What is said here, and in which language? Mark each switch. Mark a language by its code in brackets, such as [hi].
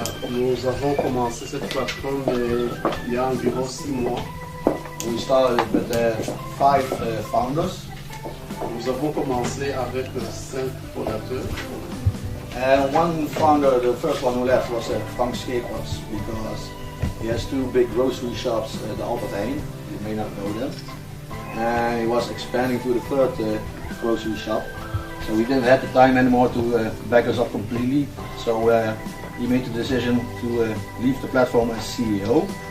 [fr] Nous avons commencé cette plateforme il y a environ 6 mois. [en] We started with 5 founders. [fr] Nous avons commencé avec 5 fondateurs. [en] And one founder, the first one who left, was Frank Schepers, because he has 2 big grocery shops at the Albert Heijn. You may not know them. And he was expanding to the 3rd grocery shop. So we didn't have the time anymore to back us up completely. So he made the decision to leave the platform as CEO.